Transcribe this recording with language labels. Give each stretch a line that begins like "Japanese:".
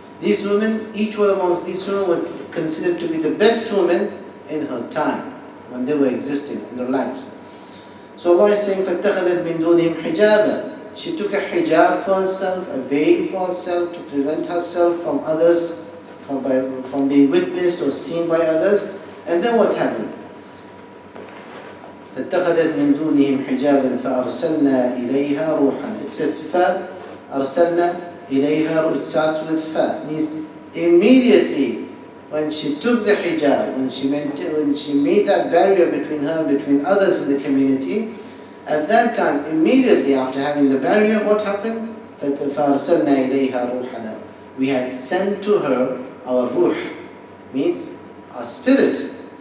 English: These women, each one amongst these women were considered to be the best women in her time, when they were existing in their lives. So Allah is saying,
Arabic: فَاتَّخَذَتْ مِن دُونِهِمْ حِجَابًا.
English: She took a hijab for herself, a veil for herself, to prevent herself from others, from being witnessed or seen by others. And then what happened?
Arabic: فاتخذت من دونهم حجابا فأرسلنا إليها روحا.
English: It says
Arabic: فأرسلنا إليها.
English: It starts with fa. Means immediately when she took the hijab, when she made that barrier between her and between others in the community, at that time, immediately after having the barrier, what happened?
Arabic: فَأَرْسَلْنَا إِلَيْهَا رُوحَنَا.
English: We had sent to her our ruh, means our spirit.